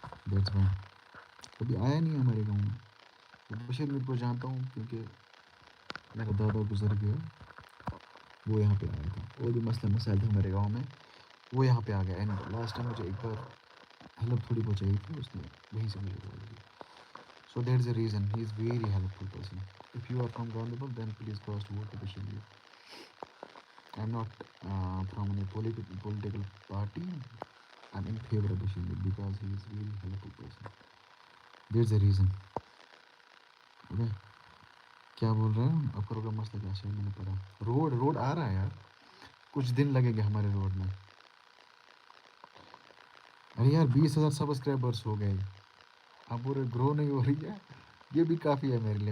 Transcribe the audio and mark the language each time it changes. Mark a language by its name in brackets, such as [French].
[English] that's why [Urdu] کبھی آیا نہیں ہے ہمارے گاؤں میں. بشیر میر کو جانتا ہوں کیونکہ میرا دادا گزر گیا، وہ یہاں پہ آیا تھا. اور بھی مسئلہ مسائل تھے ہمارے گاؤں میں، وہ یہاں پہ آ گیا. [English] and last time [Urdu] مجھے ایک بار ہیلپ تھوڑی بہت چاہیے تھی، اس نے وہیں سے مجھے بول دی. [English] So that is a reason he is very helpful person. If you are from Ganderbal then please cast vote to Bashir Mir. I am not from any political party. I'm in favor of Bashir Mir because he is very helpful person. There's a reason. Okay. [Urdu] کیا بول رہے ہیں آپ؟ کرو گا مسئلہ کیا ہے؟ میں نے پڑھا روڈ آ رہا ہے یار، کچھ دن لگے گا ہمارے روڈ میں. ارے یار 20,000 سبسکرائبرس ہو گئے، اب پورے گرو نہیں ہو رہی ہے. یہ بھی کافی ہے میرے لیے.